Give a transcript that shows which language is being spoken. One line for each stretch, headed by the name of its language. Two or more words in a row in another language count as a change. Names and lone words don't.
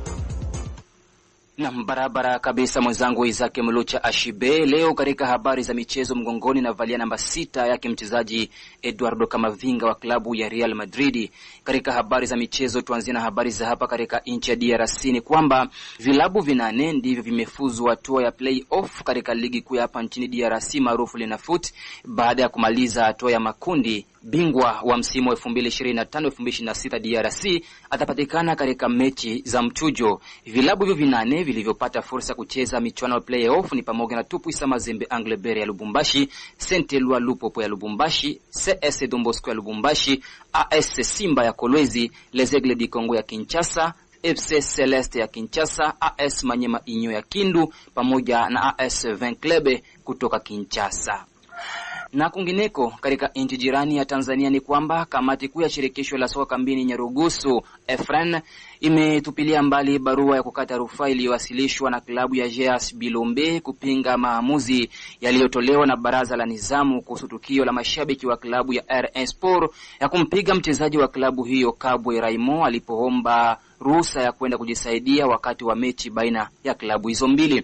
Swahili: Na barabara kabisa mwenzangu Izake Mulucha Ashibe. Leo katika habari za michezo, mgongoni na valia namba 6 yake mchezaji Eduardo Camavinga wa klabu ya Real Madrid. Katika habari za michezo tuanzie na habari za hapa katika nchi ya DRC, ni kwamba vilabu 8 ndivyo vimefuzu hatua ya play-off katika ligi kuu hapa nchini DRC maarufu Linafoot, baada ya kumaliza hatua ya makundi. Bingwa wa msimu wa 2025-2026 DRC atapatikana katika mechi za mchujo. Vilabu hivyo 8 vilivyopata fursa kucheza michuano ya play-off ni pamoja na Tupuisa Mazembe Anglebert ya Lubumbashi, Saint Eloi Lupopo ya Lubumbashi, CS Don Bosco ya Lubumbashi, AS Simba ya Kolwezi, Les Aigles du Congo ya Kinshasa, FC Celeste ya Kinshasa, AS Manyema Inyo ya Kindu pamoja na AS Vin Club kutoka Kinshasa. Na kungineko katika nchi jirani ya Tanzania ni kwamba kamati kuu ya shirikisho la soka kambini Nyarugusu Efren imetupilia mbali barua ya kukata rufaa iliyowasilishwa na klabu ya JS Bilombe kupinga maamuzi yaliyotolewa na baraza la nizamu kuhusu tukio la mashabiki wa klabu ya RS Sport ya kumpiga mchezaji wa klabu hiyo Kabwe Raimo alipoomba ruhusa ya kwenda kujisaidia wakati wa mechi baina ya klabu hizo mbili.